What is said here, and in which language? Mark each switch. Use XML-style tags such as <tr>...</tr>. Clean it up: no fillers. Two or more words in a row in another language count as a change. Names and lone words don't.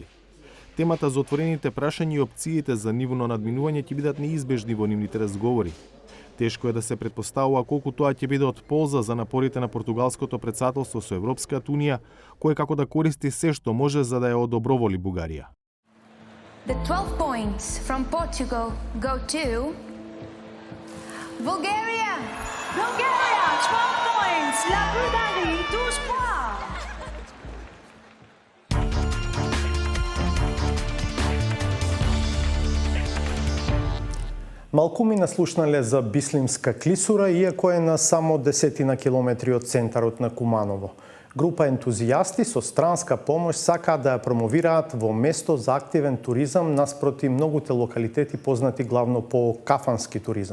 <mk>Темата за отворените прашања и опциите за нивно надминување ќе бидат неизбежни во нивните разговори. Тешко е да се претпоставува колку тоа ќе биде од полза за напорите на португалското председателство со Европската Унија, кој како да користи се што може за да ја одоброволи Бугарија.</mk> <en>The 12 points from Portugal go to Bulgaria. Bulgaria, 12 points.</en> <fr>La Bulgarie, 12 points.</fr> <mk>Малку ми наслушнале за Бислимска клисура, иако е на само 10 на километри од центарот на Куманово. Група ентузијасти со странска помош сакаат да ја промовираат во место за активен туризам наспроти многуте локалитети познати главно по кафански туризам.</mk>